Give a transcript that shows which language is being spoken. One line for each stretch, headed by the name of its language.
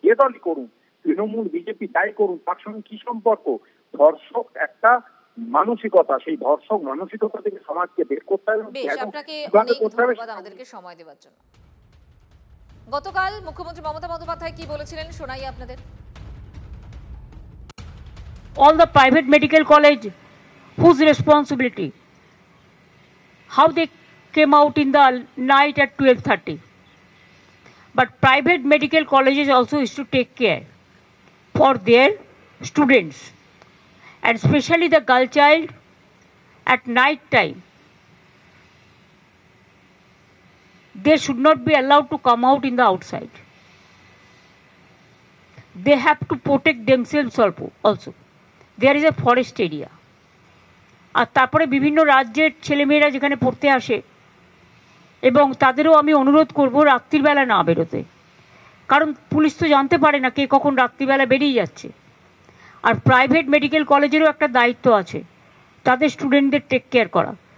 Bangla: যে দলই করুন, তৃণমূল বিজেপি তাই করুন, তার সঙ্গে কি সম্পর্ক? ধর্ষক একটা মানসিকতা, সেই ধর্ষক মানসিকতা থেকে সমাজকে বের করতে হবে। আপনাকে অনেক ধন্যবাদ আমাদেরকে সময় দেওয়ার জন্য। গতকাল মুখ্যমন্ত্রী মমতা বন্দ্যোপাধ্যায় কি বলেছিলেন শোনাই আপনাদের।
English: All the private medical college, whose responsibility? How they came out in the night at 12:30. But private medical colleges also is to take care for their students, and especially the girl child at night time. They should not be allowed to come out in the outside. They have to protect themselves also. There is a forest area.
Bangla: আর তারপরে বিভিন্ন রাজ্যের ছেলেমেয়েরা যেখানে পড়তে আসে, এবং তাদেরও আমি অনুরোধ করব রাত্রিবেলা না বেরোতে, কারণ পুলিশ তো জানতে পারে না কে কখন রাত্রিবেলা বেরিয়ে যাচ্ছে। আর প্রাইভেট মেডিকেল কলেজেরও একটা দায়িত্ব আছে তাদের স্টুডেন্টদের টেক কেয়ার করা।